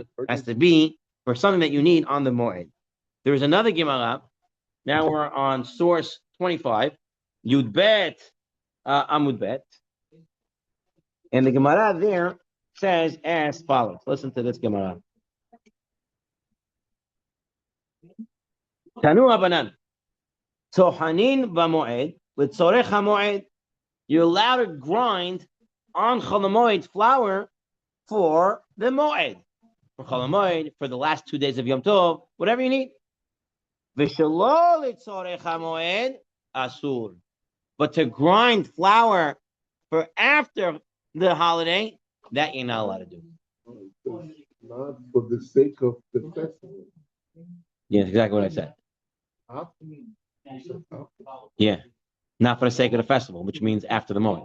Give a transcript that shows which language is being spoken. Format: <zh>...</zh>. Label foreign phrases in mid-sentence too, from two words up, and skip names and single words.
<en>Has to be for something that you need on the moed. There's another Gemara. Now we're on source 25.</en> <he>יוד בית עמוד בית.</he> <en>And the Gemara there says as follows. Listen to this Gemara.</en> <he>תנו רבנן. טוחנין במועד לצורך המועד.</he> <en>You're allowed to grind on</en> <he>חול המועד</he> <en>flour for the moed, for</en> <he>חול המועד,</he> <en>for the last 2 days of</en> <he>יום טוב,</he> <en>whatever you need.</en> <he>ושלא לצורך המועד אסור.</he> <en>But to grind flour for after the holiday, that you're not allowed to do. Not for the sake of the festival. Yeah, that's exactly what I said. Yeah, not for the sake of the festival, which means after the moment.</en>